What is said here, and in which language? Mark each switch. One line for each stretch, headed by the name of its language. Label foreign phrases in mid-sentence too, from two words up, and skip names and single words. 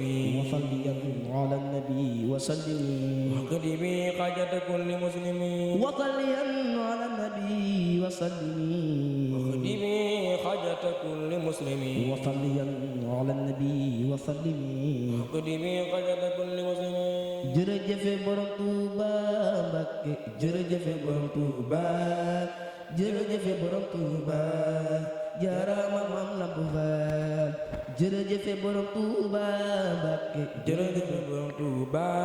Arabic: وصليا على النبي وسلم واكتبي حاجة كل مسلم وصليا على النبي وسلم واكتبي حاجة كل مسلم وصليا على النبي وسلم واكتبي حاجة كل مسلم
Wolof: jërëjëf borom Touba Mbakke jërëjëf borom Touba jërëjëf borom Touba jaaraama Maam Lamp Fall jërëjëf borom Touba Mbakke jërëjëf borom Touba